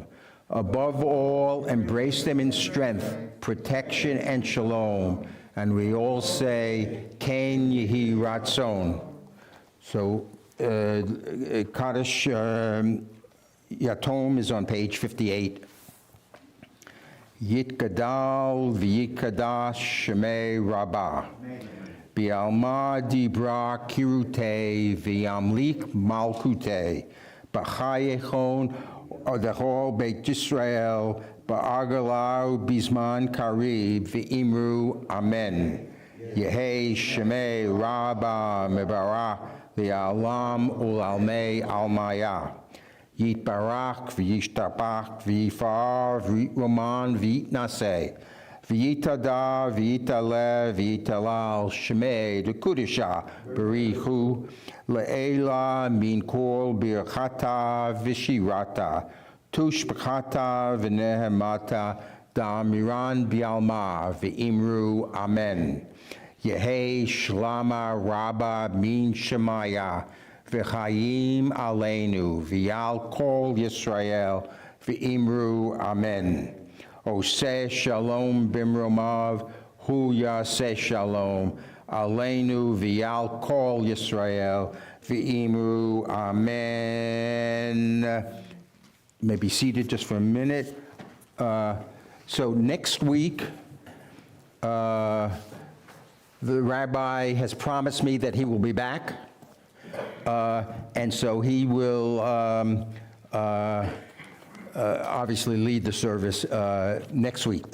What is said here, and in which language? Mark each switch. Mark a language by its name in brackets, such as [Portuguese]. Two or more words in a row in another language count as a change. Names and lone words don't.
[English] Above all, embrace them in strength, protection, and shalom. And we all say, [Hebrew] כן יהי רצון. [English] So, Kaddish Yatom is on page 58. [Aramaic] יתגדל ויתקדש שמה רבא. בעלמא די ברא כרעותה וימליך מלכותה. בחייכון ודכל בית ישראל. בעגלא ובזמן קריב ואמרו אמן. יהא שמה רבא מברך לעלם ולעלמי עלמיא. יתברך וישתבח ויתפאר ויתרומם ויתנשא. ויתהדר ויתעלה ויתהלל שמה דקדשא בריך הוא לעלא מן כל ברכתא ושירתא תשבחתא ונחמתא דאמירן בעלמא ואמרו אמן. יהא שלמא רבא מן שמיא, וחיים עלינו, ועל כל ישראל, ואמרו אמן. [Hebrew] עשה שלום במרומיו, הוא יעשה שלום, עלינו ועל כל ישראל, ואמרו אמן. [English] You may be seated just for a minute. So next week, the rabbi has promised me that he will be back, and so he will obviously lead the service next week.